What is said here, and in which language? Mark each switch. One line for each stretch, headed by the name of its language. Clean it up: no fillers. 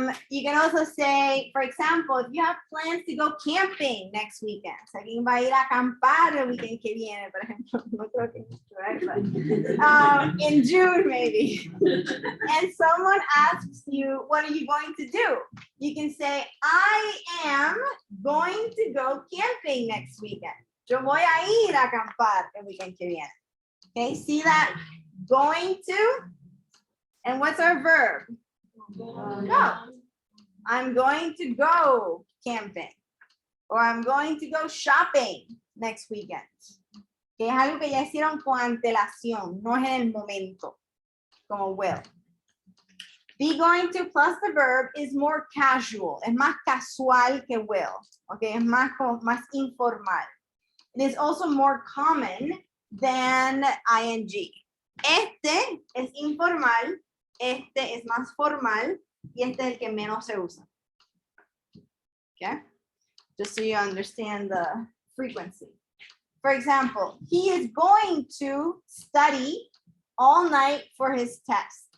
English: You can also say, for example, if you have plans to go camping next weekend,
Spanish: o sea, alguien va a ir a acampar el weekend que viene, por ejemplo, no creo que
English: right? But, in June maybe, and someone asks you, what are you going to do? You can say, I am going to go camping next weekend.
Spanish: Yo voy a ir a acampar el weekend que viene.
English: Okay, see that? Going to, and what's our verb? Go. I'm going to go camping. Or I'm going to go shopping next weekend.
Spanish: Que es algo que ya hicieron con antelación, no es en el momento, como will.
English: Be going to plus the verb is more casual,
Spanish: es más casual que will,
English: okay,
Spanish: es más informal.
English: It is also more common than ing.
Spanish: Este es informal, este es más formal y este es el que menos se usa.
English: Okay, just so you understand the frequency. For example, he is going to study all night for his test.